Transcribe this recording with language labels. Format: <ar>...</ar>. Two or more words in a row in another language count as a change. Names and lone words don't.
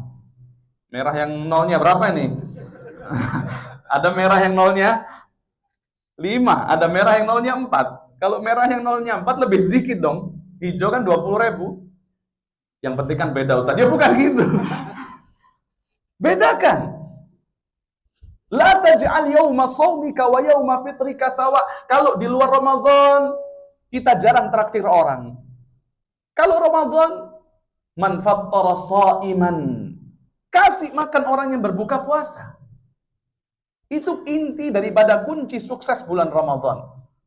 <id>Merah yang nolnya berapa ini? Ada merah yang nolnya 5, ada merah yang nolnya 4. Kalau merah yang 0-4 lebih sedikit dong. Hijau kan 20.000. Yang penting kan beda Ustaz. Ya bukan gitu. Bedakan.</id> <ar>لا تجعل يوم صومك ويوم فطرك سواء.</ar> <id>Kalau di luar Ramadan kita jarang traktir orang. Kalau Ramadan</id> <ar>من فطر صائما.</ar> <id>Kasih makan orang yang berbuka puasa. Itu inti daripada kunci sukses bulan Ramadan.</id>